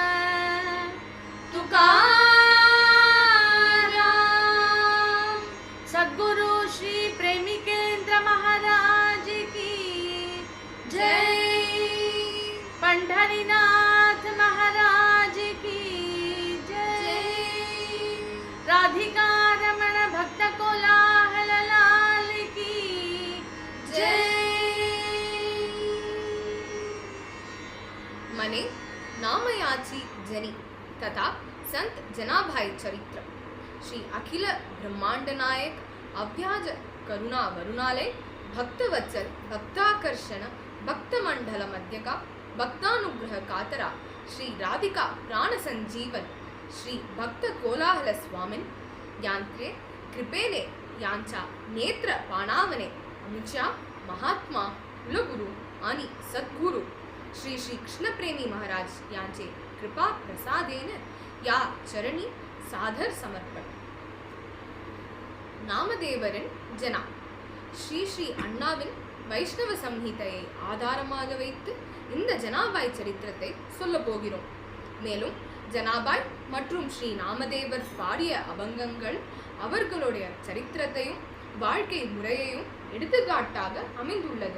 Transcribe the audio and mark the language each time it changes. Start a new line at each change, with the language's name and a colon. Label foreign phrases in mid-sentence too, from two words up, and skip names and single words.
Hindi: तुकाराम, सद्गुरु श्री प्रेमिकेंद्र महाराज की जय, पंढरीनाथ महाराज की जय, राधिका रमण भक्त कोलाहल लाल की जय।
Marathi: मने नामयाची जनी तथा संत जनाभाई चरित्र, श्री अखिल ब्रह्मांड नायक अव्याज करुणा वरुणालय भक्तवत्सल भक्ताकर्षण भक्तमंडल मध्यका भक्तानुग्रह कातरा श्री राधिका प्राण संजीवन श्री भक्त कोलाहल स्वामिन यांत्रे कृपेने यांच्या नेत्र पाणावने आमच्या महात्मा कुलगुरु आणि सद्गुरु श्री श्री कृष्णप्रेमी महाराज यांचे कृपा प्रसादेन या चरणी सादर समर्पण।
Tamil: நாமதேவரின் ஜனா ஸ்ரீ ஸ்ரீ அண்ணாவின் வைஷ்ணவ சம்ஹிதையை ஆதாரமாக வைத்து இந்த ஜனாபாய் சரித்திரத்தை சொல்ல போகிறோம். மேலும் ஜனாபாய் மற்றும் ஸ்ரீ நாமதேவர் பாடிய அபங்கங்கள் அவர்களுடைய சரித்திரத்தையும் வாழ்க்கை முறையையும் எடுத்துக்காட்டாக அமைந்துள்ளது.